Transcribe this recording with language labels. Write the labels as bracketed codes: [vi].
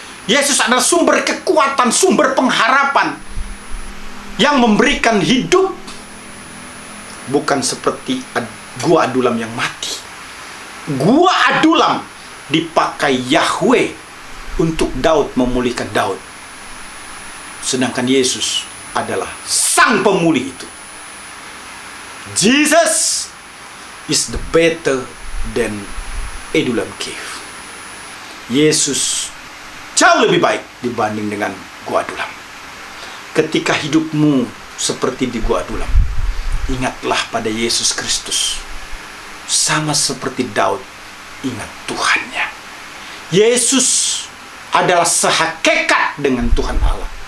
[id] Yesus adalah sumber kekuatan, sumber pengharapan yang memberikan hidup, bukan seperti gua Adulam yang mati. Gua Adulam dipakai Yahweh untuk Daud, memulihkan Daud. Sedangkan Yesus adalah sang pemulih itu. [en] Jesus is the better than Adullam Cave. [id] Yesus jauh lebih baik dibanding dengan Gua Adullam. Ketika hidupmu seperti di Gua Adullam, ingatlah pada Yesus Kristus. Sama seperti Daud ingat Tuhannya. Yesus adalah sehakikat dengan Tuhan Allah.